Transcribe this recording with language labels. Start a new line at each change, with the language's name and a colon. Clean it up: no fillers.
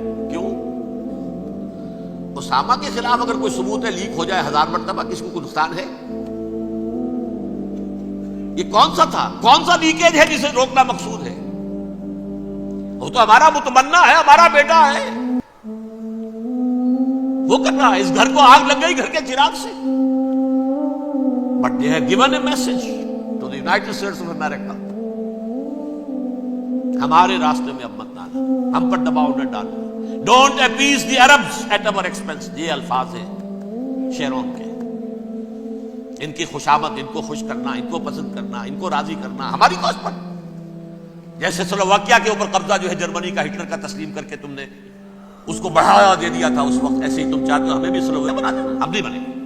Urdu: کیوں؟ اسامہ کے خلاف اگر کوئی ثبوت ہے لیک ہو جائے 1000 مرتبہ کسی کو کوئی نقصان ہے؟ یہ کون سا تھا, کون سا لیکیج ہے جسے روکنا مقصود ہے؟ وہ تو ہمارا متمنا ہے, ہمارا بیٹا ہے, وہ کر رہا ہے. اس گھر کو آگ لگ گئی گھر کے چراغ سے.
English: But they have given a message to the United States of America.
Urdu: ہمارے راستے میں اب مت ڈالنا, ہم پر دباؤ نہ ڈالنا.
English: Don't appease the Arabs at our expense.
Urdu: یہ الفاظ ہیں شیرون کے. ان کی خوشامد, ان کو خوش کرنا, ان کو پسند کرنا, ان کو راضی کرنا ہماری کوشش پر. جیسے سلوواکیہ کے اوپر قبضہ جو ہے جرمنی کا ہٹلر کا تسلیم کر کے تم نے اس کو بڑھاوا دے دیا تھا اس وقت, ایسے ہی تم چاہتے ہو ہمیں بھی سلوواکیہ بنا دینا, ہم نہیں بنے.